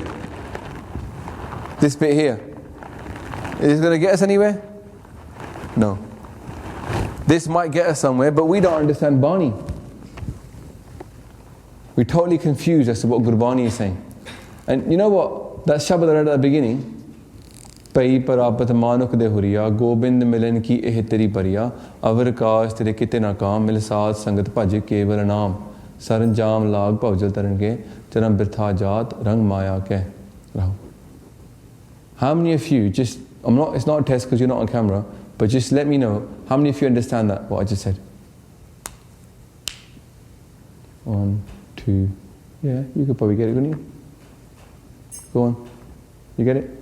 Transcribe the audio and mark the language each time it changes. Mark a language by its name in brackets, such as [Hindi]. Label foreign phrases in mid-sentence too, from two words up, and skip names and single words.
[English] This bit here. Is it going to get us anywhere? No. This might get us somewhere, but we don't understand Bani. We're totally confused as to what Gurbani is saying. And you know what? That Shabad I read at the beginning, [Punjabi] ਭਈ ਪਰਾਪਤਿ ਮਾਨੁਖ ਦੇਹੁਰੀਆ ਗੋਬਿੰਦ ਮਿਲਣ ਕੀ ਇਹ ਤੇਰੀ ਬਰੀਆ ਅਵਰਿ ਕਾਜ ਤੇਰੈ ਕਿਤੈ ਨ ਕਾਮ ਮਿਲੁ ਸਾਧ ਸੰਗਤਿ ਭਜੁ ਕੇਵਲ ਨਾਮ, ਸਰੰਜਾਮਿ ਲਾਗੁ ਭਵਜਲ ਤਰਨ ਕੈ ਜਨਮੁ ਬ੍ਰਿਥਾ ਜਾਤ ਰੰਗਿ ਮਾਇਆ ਕੈ. [English] How many of you just, it's not a test because you're not on camera, but just let me know, how many of you understand that, what I just said? 1, 2, yeah, you could probably get it, couldn't you? Go on. You get it?